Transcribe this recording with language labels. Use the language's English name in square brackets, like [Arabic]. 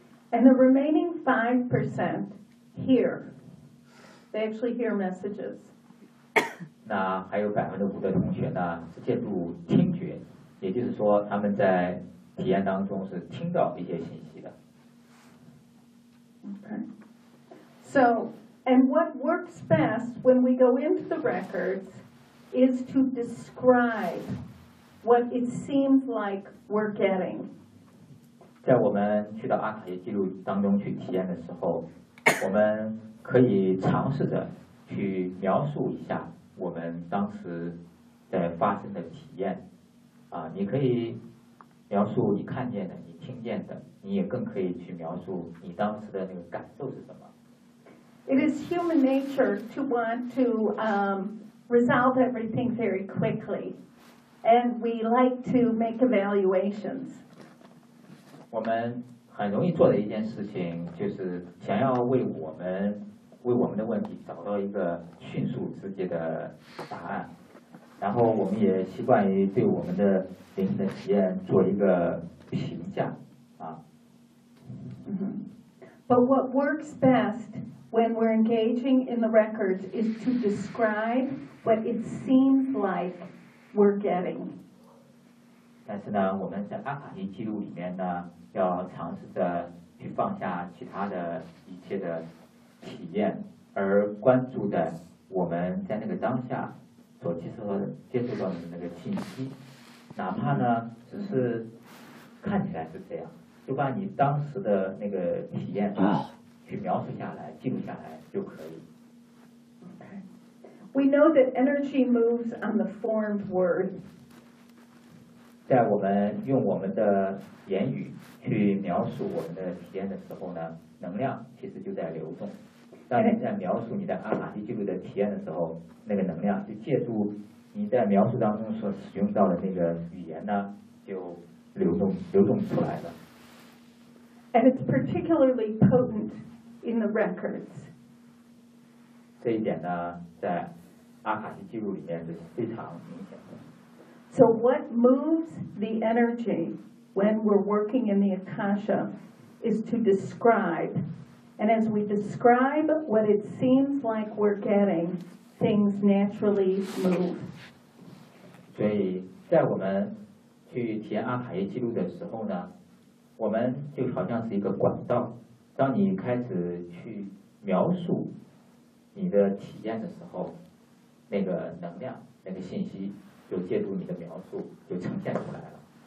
[English] And the remaining 5% hear. They actually hear messages. [Chinese] 那还有5%的同学呢，是借助听觉，也就是说，他们在体验当中是听到一些信息的。 [English] Okay. So, and what works best when we go into the records is to describe what it seems like we're getting. [Chinese] 在我们去到阿卡西记录当中去体验的时候，我们可以尝试着去描述一下我们当时在发生的体验。啊，你可以描述你看见的，你听见的，你也更可以去描述你当时的那个感受是什么。 [English] It is human nature to want to resolve everything very quickly, and we like to make evaluations. [Chinese] 我们很容易做的一件事情就是想要为我们的问题找到一个迅速直接的答案，然后我们也习惯于对我们的灵魂的体验做一个评价啊。 [English] But what works best when we're engaging in the records is to describe what it seems like we're getting. [Chinese] 但是呢，我们在阿卡西记录里面呢，要尝试着去放下其他的一切的体验，而关注的我们在那个当下所接受到的那个信息，哪怕呢只是看起来是这样，就把你当时的那个体验去描述下来，记录下来就可以。 [English] We know that energy moves on the formed word. [Chinese] 在我们用我们的言语去描述我们的体验的时候呢，能量其实就在流动。当你在描述你的阿卡西记录的体验的时候，那个能量就借助你在描述当中所使用到的那个语言呢，就流动出来了。 [English] And it's particularly potent in the records. [Chinese] 这一点呢，在阿卡西记录里面是非常明显的。 [English] So what moves the energy when we're working in the Akasha is to describe. And as we describe what it seems like we're getting, things naturally move. [Chinese] 所以在我们去体验阿卡西记录的时候呢，我们就好像是一个管道。当你开始去描述你的体验的时候，那个能量、那个信息就借助你的描述就呈现出来了。